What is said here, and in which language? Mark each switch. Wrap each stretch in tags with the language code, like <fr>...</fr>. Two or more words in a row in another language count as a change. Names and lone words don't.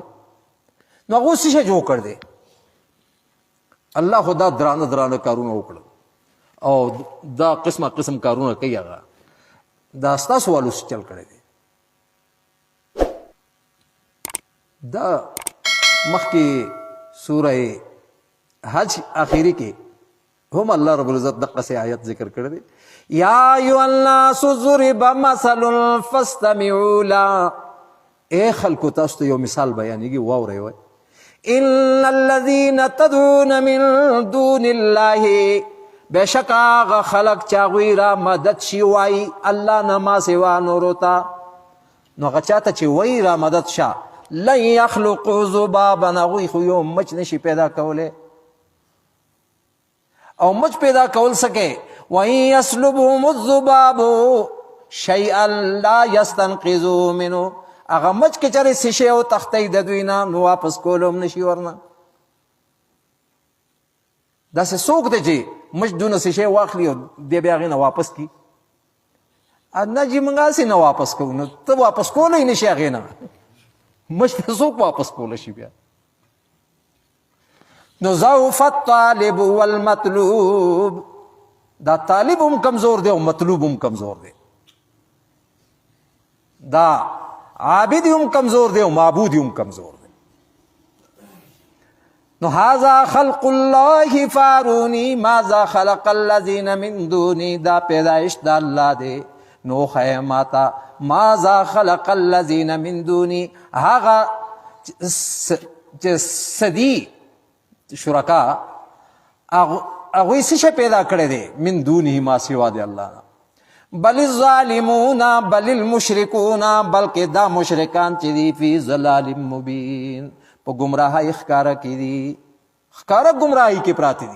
<ps>نو هغه څه شی جوړ کړ دی الله خدا درانه درانه کارونه وکړل او دا قسمه قسم کارونه کوي، هغه دا ستاسو والو چل کړی دی. دا مخکې سوره حج آخری کې هم الله رب العزت دقه سي آیت ذکر کړی دی.</ps> <ar>یا ایها الناس ضرب مثل فاستمعوا له،</ar> <ps>اے خلکو تاسو ته یو مثال بیانېږي واورئ.</ps> <ar>وای ان الذين تدعون من دون الله،</ar> <ps>بشک هغه خلق چې هغوی را مدد شي وایي الله نه ما سوا نورو ته، نو هغه چاته چې وایي را مدد شه</ps> <ar>لن یخلقوا ذبابا،</ar> <ps>هغوی خو یو مچ نشي پیدا کولی او مچ پیدا کول سکے.</ps> <ar>وَإِن يَسْلُبْهُمُ الذُّبَابُ شَيْئًا لَا يَسْتَنْقِذُوا مِنْهُ،</ar> <ps>هغه مچ که چېرې څه شی وتښتی د دوی نه نو واپس کول هم نشي ورنه. داسې څوک دی چې مچ دونه څه شی واخلي او دی بیا هغې نه واپس کړي؟ نه جي موږ هسې نه واپس کوو، نو ته واپس کولی نشي هغې نه، مچ ته څوک واپس کولی شي بیا؟</ps> <ar>نو ضعف الطالب والمطلوب،</ar> <ps>دا طالب هم کمزور دی او مطلوب هم کمزور دی، دا عابد هم کمزور دی او معبود هم کمزور دی.</ps> <ar>نو هذا خلق الله فارونی ماذا خلق الذین من دونی،</ar> <ps>دا پیدایش دا الله دی. نو خی ماتا</ps> <ar>ماذا خلق الذین من دونی،</ar> <ps>هغه چې سدی شرکا هغوی څه شی پیدا کړی دی</ps> <ar>من دونه</ar> <ps>ما سوا دی الله نه.</ps> <ar>بل الظالمون بل المشرکون،</ar> <ps>بلکې دا مشرکان چې دي</ps> <ar>فی ضلال مبین،</ar> <ps>په گمراهۍ ښکاره کې دي، ښکاره گمراهۍ کې پراته دي.</ps>